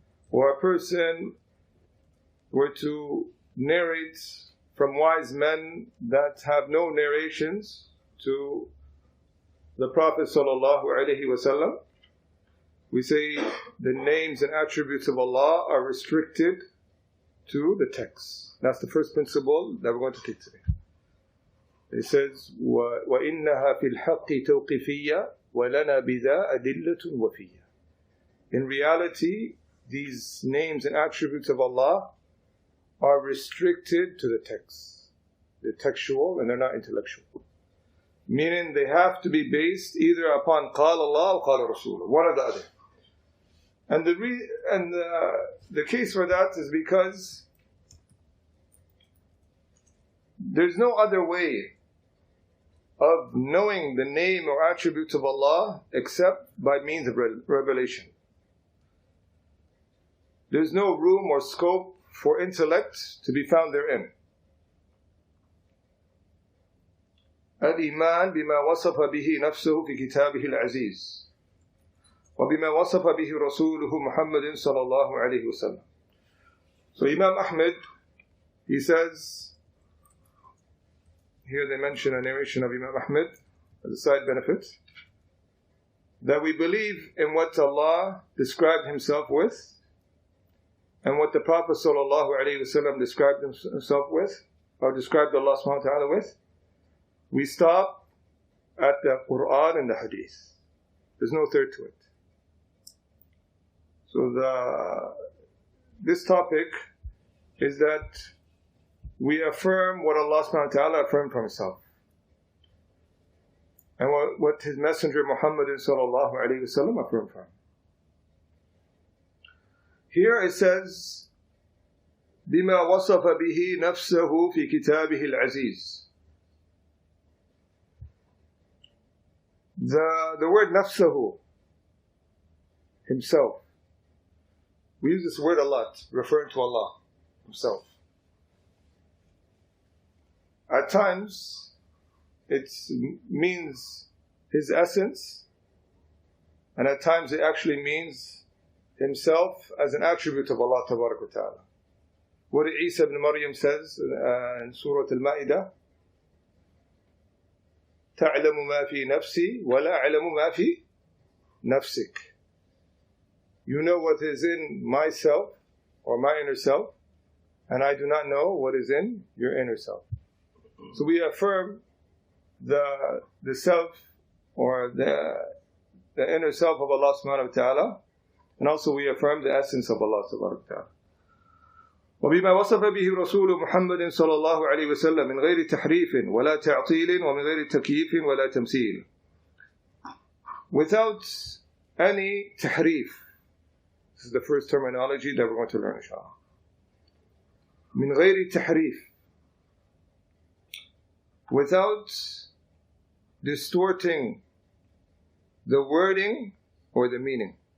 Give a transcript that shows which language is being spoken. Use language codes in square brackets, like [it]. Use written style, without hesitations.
[en] Or a person were to narrate from wise men that have no narrations to the Prophet ﷺ. We say the names and attributes of Allah are restricted to the text. That's the first principle that we're going to take today. [ar] It says, وَإِنَّهَا فِي الْحَقِّ تَوْقِفِيَّةٌ وَلَنَا بِذَا أَدِلَّةٌ وَفِيَّةٌ. [en] In reality, these names and attributes of Allah are restricted to the text. They're textual and they're not intellectual. Meaning they have to be based either upon قال Allah or قال Rasul, one or the other. And the case for that is because there's no other way of knowing the name or attributes of Allah except by means of revelation. There's no room or scope for intellect to be found therein. [ar] الإيمان بما وصف به نفسه في كتابه العزيز وبما وصف به رسوله محمد صلى الله عليه وسلم. [en] So Imam Ahmed, he says, here they mention a narration of Imam Ahmed as a side benefit, that we believe in what Allah described Himself with and what the Prophet sallallahu alaihi wasallam described himself with, or described Allah subhanahu wa ta'ala with. We stop at the Quran and the Hadith. There's no third to it. So this topic is that we affirm what Allah subhanahu wa ta'ala affirmed from Himself, and what His Messenger Muhammad sallallahu alayhi wa sallam affirmed from. [ar] Here it says, بِمَا وَصَفَ بِهِ نَفْسَهُ فِي كِتَابِهِ الْعَزِيزِ. [en] The word نَفْسَهُ, Himself. We use this word a lot, referring to Allah Himself. At times, it means His essence, and at times it actually means Himself as an attribute of Allah Tabarak wa Ta'ala. What Isa ibn Maryam says in Surah Al-Ma'idah, [ar] تَعْلَمُ مَا فِي نَفْسِي وَلَا أَعْلَمُ مَا فِي نَفْسِكَ. [en] You know what is in myself, or my inner self, and I do not know what is in your inner self. So we affirm the self, or the inner self of Allah subhanahu wa ta'ala, and also we affirm the essence of Allah subhanahu wa ta'ala. [ar] وبما وصف به رسول محمد صلى الله عليه وسلم من غير تحريف ولا تعطيل ومن غير تكييف ولا تمثيل. [en] Without any tahrif. This is the first terminology that we're going to learn, inshallah. [ar] من غير تحريف. [en] Without distorting the wording or the meaning.